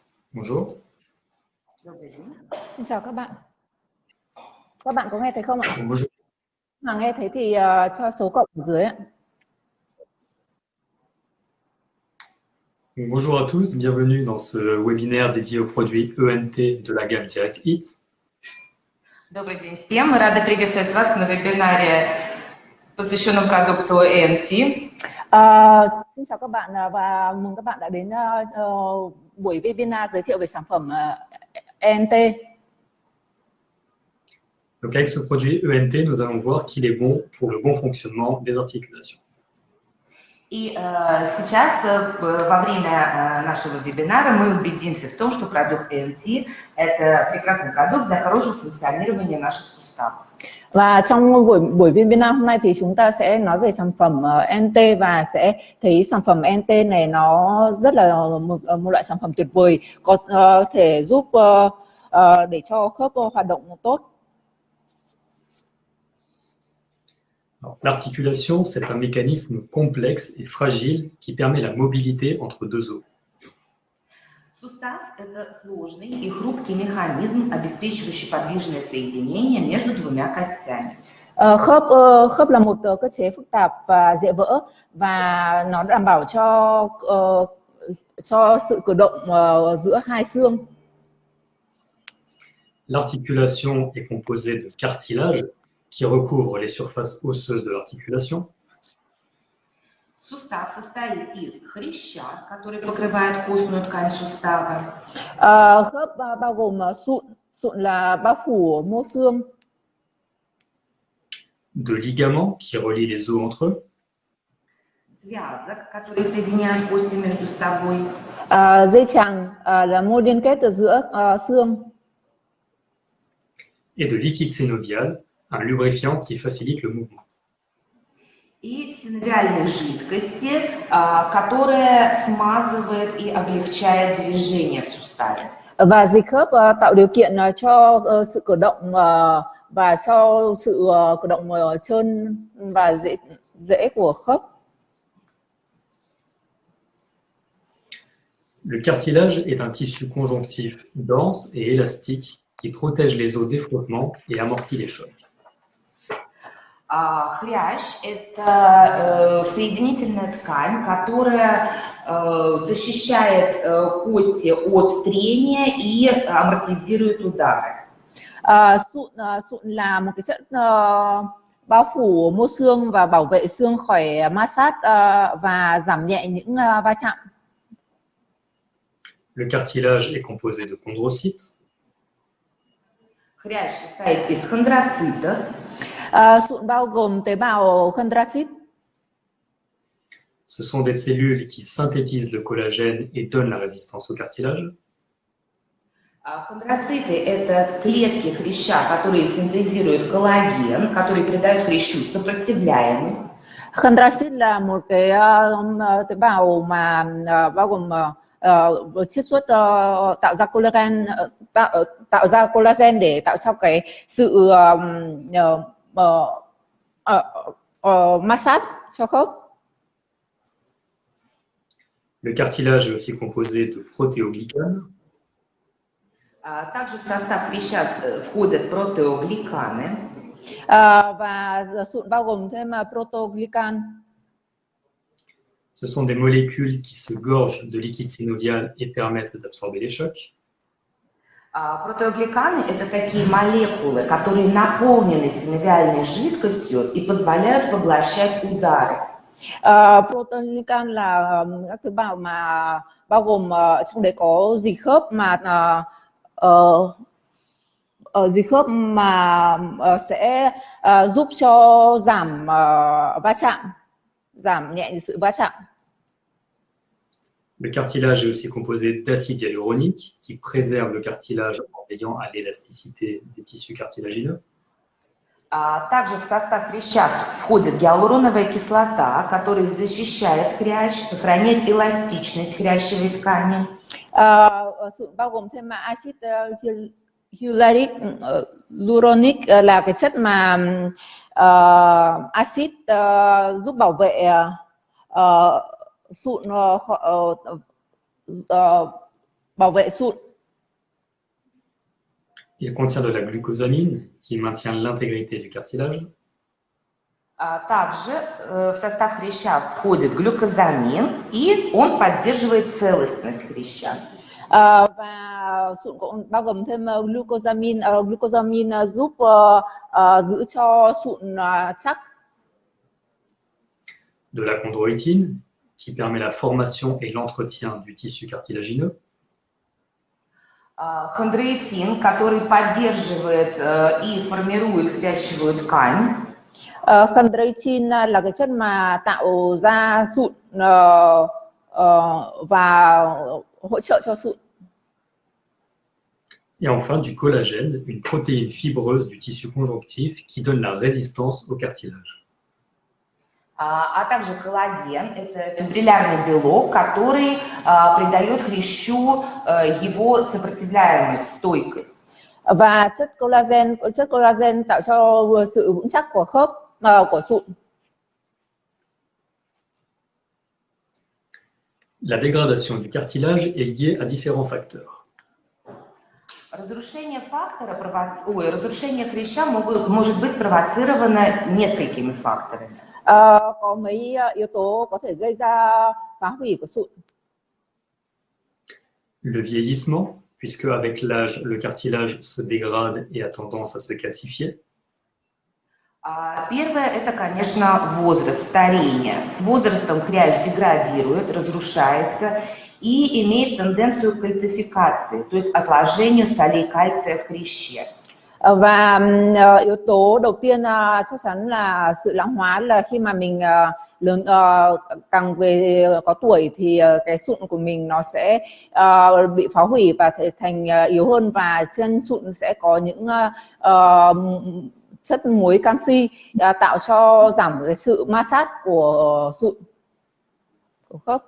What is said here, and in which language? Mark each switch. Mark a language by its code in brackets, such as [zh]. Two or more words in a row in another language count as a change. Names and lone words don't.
[fr] Bonjour. [vi] Xin chào các bạn. Các bạn có nghe thấy không ạ? [fr] Bonjour. [vi] Mà nghe thấy thì cho số cộng ở dưới ạ. [fr] Bonjour à tous, bienvenue dans ce webinaire dédié aux produits ENT de la gamme DirectHit. [ru] Добрый день всем. Мы рады приветствовать вас на вебинаре, посвященном продукту ENT. [vi] Xin chào các bạn và mừng các bạn đã đến buổi webinar giới thiệu về sản phẩm ENT. [fr] Donc avec ce produit ENT, nous allons voir qu'il est bon pour le bon fonctionnement des articulations. [ru] И сейчас, во время нашего вебинара, мы убедимся в том, что продукт ENT – это прекрасный продукт для хорошего функционирования наших суставов. [vi] Và trong buổi webinar hôm nay thì chúng ta sẽ nói về sản phẩm ENT và sẽ thấy sản phẩm ENT này nó rất là một loại sản phẩm tuyệt vời, có thể giúp để cho khớp hoạt động tốt. [fr] L'articulation, c'est un mécanisme complexe et fragile qui permet la mobilité entre deux os. [ru] Сустав – это сложный и хрупкий механизм, обеспечивающий подвижное соединение между двумя костями. [vi] Khớp là một cơ chế phức tạp và dễ vỡ và nó đảm bảo cho sự cử động giữa hai xương. [fr] L'articulation est composée de cartilage qui recouvre les surfaces osseuses de l'articulation. [ru] Сустав состоит из хряща, который покрывает костную ткань сустава. [vi] Khớp bao gồm sụn là bao phủ mô xương. [fr] De ligaments qui relient les os entre eux. [ru] Связок, которые соединяют кости между собой. [vi] Dây chằng là mô liên kết ở giữa xương. [fr] Et de liquide synovial, un lubrifiant qui facilite le mouvement. [ru] И синовиальной жидкости, которая смазывает и облегчает движение в суставе. [vi] Và dịch khớp tạo điều kiện cho sự cử động và cho sự cử động trơn và dễ của khớp. [fr] Le cartilage est un tissu conjonctif dense et élastique qui protège les os des frottements et amortit les chocs. [ru] Хрящ – это соединительная ткань, которая защищает кости от трения и амортизирует удары. [vi] Sụn là một cái chất bao phủ mô xương và bảo vệ xương khỏi ma sát và giảm nhẹ những va chạm. [fr] Le cartilage est composé de chondrocytes. [ru] Хрящ состоит из хондроцитов. [vi] Sụn bao gồm tế bào chondrocyte. [fr] Ce sont des cellules qui synthétisent le collagène et donnent la résistance au cartilage. [ru] Хондроциты – это клетки хряща, которые синтезируют коллаген, который придает хрящу сопротивляемость. [vi] Chondrocyte là một cái tế bào mà bao gồm chiết xuất tạo ra collagen để tạo cho cái sự ma sát cho khớp. [fr] Le cartilage est aussi composé de protéoglycanes. [ru] Также в состав хряща входят протеогликаны. [vi] Và sụn bao gồm thêm proteoglycan. [fr] Ce sont des molécules qui se gorgent de liquide synovial et permettent d'absorber les chocs. [ru] Протеогликаны – это такие молекулы, которые наполнены синовиальной жидкостью и позволяют поглощать удары. [vi] Proteoglycan là các tế bào mà bao gồm trong đấy có dịch khớp mà sẽ giúp cho giảm va chạm, giảm nhẹ sự va chạm. [fr] Le cartilage est aussi composé d'acide hyaluronique qui préserve le cartilage en veillant à l'élasticité des tissus cartilagineux. [ru] Также в состав хряща входит гиалуроновая кислота, которая защищает хрящ, сохраняет эластичность хрящевой ткани. [vi] Bao gồm thêm axit hyaluronic là cái chất mà axit giúp bảo vệ sụn bảo vệ sụn. [fr] Il contient de la glucosamine qui maintient l'intégrité du cartilage. [ru] Также в состав хряща входит глюкозамин, и он поддерживает целостность хряща. [vi] Và sụn cũng bao gồm thêm glucosamine. Glucosamine giúp giữ cho sụn chắc. [fr] De la chondroïtine qui permet la formation et l'entretien du tissu cartilagineux. [ru] Хондроитин, который поддерживает и формирует хрящевую ткань. [vi] Chondroitin là cái chất mà tạo ra sụn và hỗ trợ cho sụn. [fr] Et enfin du collagène, une protéine fibreuse du tissu conjonctif qui donne la résistance au cartilage. [ru] А также коллаген – это фибриллярный белок, который придает хрящу его сопротивляемость, стойкость. [vi] Và chất collagen tạo cho sự vững chắc của khớp của sụn. [fr] La dégradation du cartilage est liée à différents facteurs. [ru] Разрушение хряща может быть провоцировано несколькими факторами. [vi] Có mấy yếu tố có thể gây ra phá hủy của sụn. [fr] Le vieillissement, puisque avec l'âge, le cartilage se dégrade et a tendance à se calcifier. [ru] Первое – это, конечно, возраст, старение. С возрастом хрящ деградирует, разрушается и имеет тенденцию к кальцификации, то есть отложению солей кальция в хряще. [vi] Và yếu tố đầu tiên chắc chắn là sự lão hóa, là khi mà mình lớn càng về có tuổi thì cái sụn của mình nó sẽ bị phá hủy và thành yếu hơn, và trên sụn sẽ có những chất muối canxi tạo cho giảm cái sự ma sát của sụn, của khớp.